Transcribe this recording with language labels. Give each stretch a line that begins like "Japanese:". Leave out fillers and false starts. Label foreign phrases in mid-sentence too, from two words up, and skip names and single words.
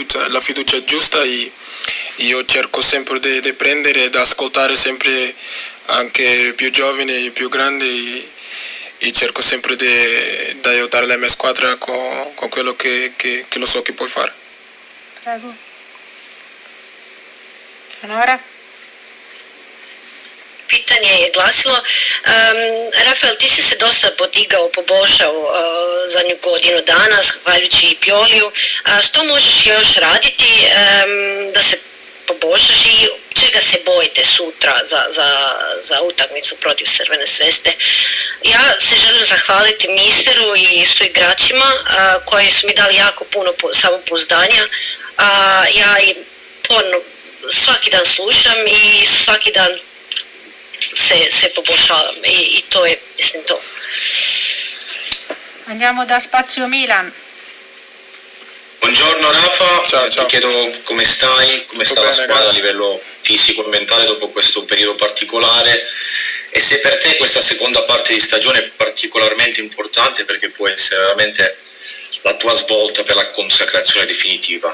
Italian: fiducia giusta e io cerco sempre di prendere e di ascoltare sempre anche più giovani, più grandi, e cerco sempre di aiutare la mia squadra con quello che lo so che puoi fare. Prego. Eleonora?
Croatian: Pitanje je glasilo, Rafael, ti si se dosta podigao, poboljšao zadnju godinu dana, zahvaljujući i Pioliju. Što možeš još raditi da se poboljšaš i čega se bojite sutra za utakmicu protiv Crvene Zvezde? Ja se želim zahvaliti misteru i suigračima koji su mi dali jako puno samopouzdanja. Ja i svaki dan slušam i svaki dan se poboljšavam i to je, mislim, to.
Italian: Andiamo da Spazio Milan. Buongiorno Rafa, Ciao. ti chiedo come stai, come sta la bene, squadra grazie. a livello fisico e mentale dopo questo periodo particolare e se per te questa seconda parte di stagione è particolarmente importante perché può essere veramente la tua svolta per la consacrazione definitiva.